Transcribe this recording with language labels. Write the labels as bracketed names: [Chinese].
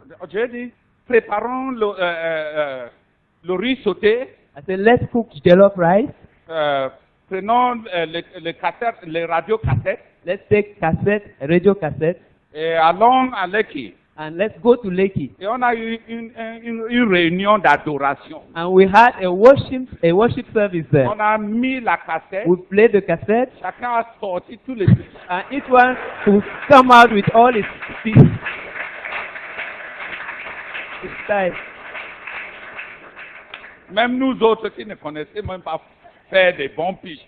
[French] J'ai dit, préparons le riz sauté, [English] I said, let's cook jollof rice. [French] prenons les radiocassettes [English] Let's take cassette, radio cassette, [French] et allons à Lekki. [English] and let's go to Lakey. [French] Et on a eu une réunion d'adoration. [English] And we had a worship service there. [French] On a mis la cassette, [English] We played the cassette, [French] chacun a sorti tous les... [English] and each one would come out with all its style. [French] Même nous autres qui ne connaissaient même pas faire des bons piches.